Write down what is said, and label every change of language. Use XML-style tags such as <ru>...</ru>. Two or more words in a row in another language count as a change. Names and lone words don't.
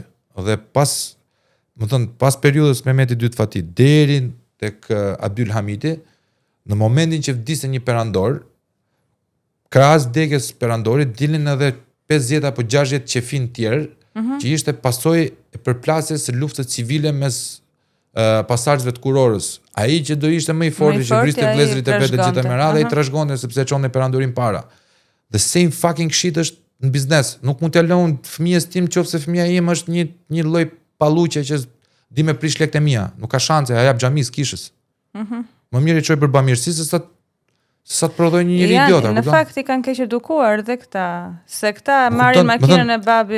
<sq>Dhe pas periudhës Mehmeti II Fati deri tek Abdul Hamidi, në momentin që vdiste një perandor, krahas vdekjes perandorit dilnin edhe 50 apo 60 qefin tjerë, që ishte pasojë e përplasjes së luftës civile mes pasardhësve të kurorës. Ai që do ishte më i forti që vriste vëllezërit e vet të gjitha me radhë, ai trashëgonte sepse çonte perandorin para.</sq> <en>The same fucking shit</en> <sq>është në biznes. Nuk mund t'ja lëm fëmijës tim nëse fëmia im është një lloj palluqe që di me prish lekët e mia. Nuk ka shanse, ja jap xhamis kishës. Më mirë i çoj për bamirësi se sa të prodhoj një njeri idiota. Në fakt i kanë keq edukuar dhe këta, se këta marrin makinën e babit.</sq>